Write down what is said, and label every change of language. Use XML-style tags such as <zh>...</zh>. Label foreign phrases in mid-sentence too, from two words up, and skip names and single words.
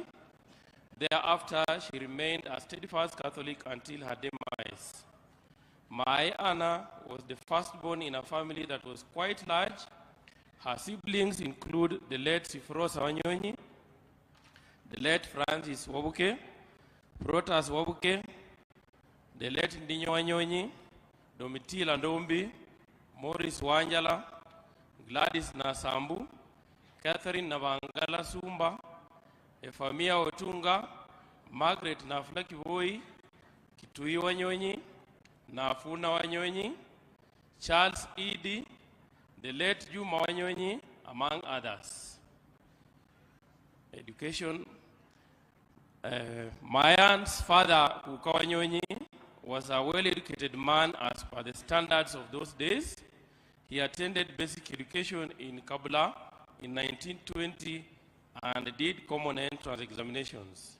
<en>Thereafter, she remained a steadfast Catholic until her demise. Mai Anna was the firstborn in a family that was quite large. Her siblings include the late Sifrosa Wanyonyi, the late Francis Wabuke, Protas Wabuke, the late Ndinyo Wanyonyi, Domitila Ndombi, Morris Wanjala, Gladys Nasambu, Catherine Navangala Sumba, Efamia Otunga, Margaret Nafula Kivoi, Kitui Wanyonyi, Nafuna Wanyonyi, Charles Edie, the late Juma Wanyonyi, among others. Education. Mayan's father, Kuka Wanyonyi, was a well-educated man as per the standards of those days. He attended basic education in Kabula in 1920 and did common entrance examinations.</en>